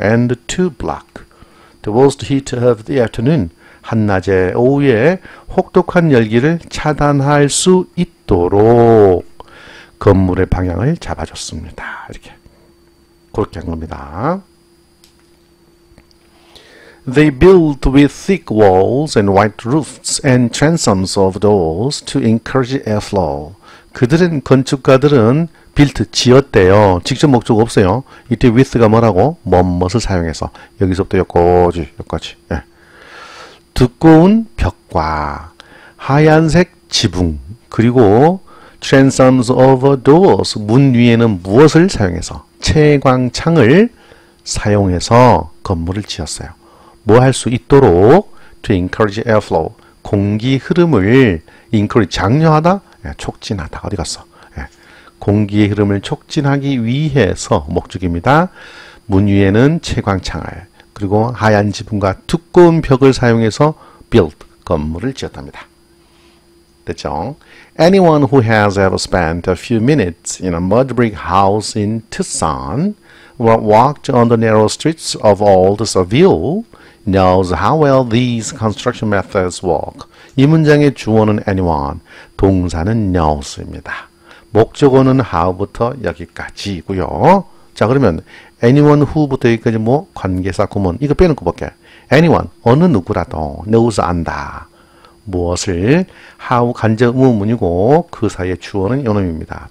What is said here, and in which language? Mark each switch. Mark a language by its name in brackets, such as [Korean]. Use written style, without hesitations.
[English] and to block the worst heat of the afternoon, [Korean] 한낮의 오후에 혹독한 열기를 차단할 수 있도록 건물의 방향을 잡아줬습니다. 이렇게 그렇게 한 겁니다. [English] They built with thick walls and white roofs and transoms of doors to encourage airflow. [Korean] 건축가들은 built, 지었대요. 직접 목적 없어요. 이때 with가 뭐라고? 뭐뭇을 사용해서. 여기서부터 여기까지. 예. 두꺼운 벽과 하얀색 지붕, 그리고 transoms of doors, 문 위에는 무엇을 사용해서? 채광창을 사용해서 건물을 지었어요. 뭐 할 수 있도록 [English] to encourage airflow, [Korean] 공기 흐름을 encourage, 장려하다, 촉진하다. 어디 갔어? 공기의 흐름을 촉진하기 위해서 목적입니다. 문 위에는 채광창을, 그리고 하얀 지붕과 두꺼운 벽을 사용해서 build, 건물을 지었답니다. 됐죠? [English] Anyone who has ever spent a few minutes in a mud brick house in Tucson or walked on the narrow streets of old Seville knows how well these construction methods work. [Korean] 이 문장의 주어는 anyone, 동사는 knows입니다. 목적어는 how부터 여기까지고요. 자, 그러면 anyone who부터 여기까지 뭐 관계사 구문 이거 빼놓고 볼게. anyone 어느 누구라도 knows 안다. 무엇을 how 간접 의문문이고 그 사이의 주어는 요놈입니다.